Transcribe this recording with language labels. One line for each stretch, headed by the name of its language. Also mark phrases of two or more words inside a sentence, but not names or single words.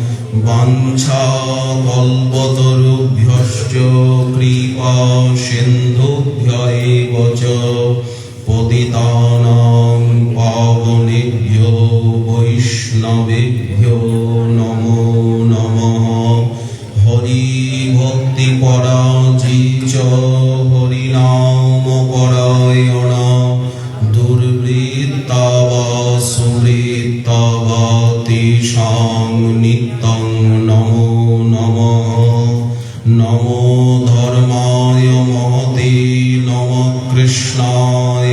Sanskrit: বাঞ্ছাকল্পতরুভ্যশ্চ কৃপা সিন্ধুভ্য এব চ পতিতানাং পাবনেভ্যো বৈষ্ণবেভ্যো নমো নমঃ। হরি ভক্তি পরাজিচ হরিনাম পরায়ণ দুর্বৃত্তা বা সুবৃত্তা বা তেষাং নিত্যং নমো নমঃ। নমো ধর্মায় মহতে নমঃ কৃষ্ণায়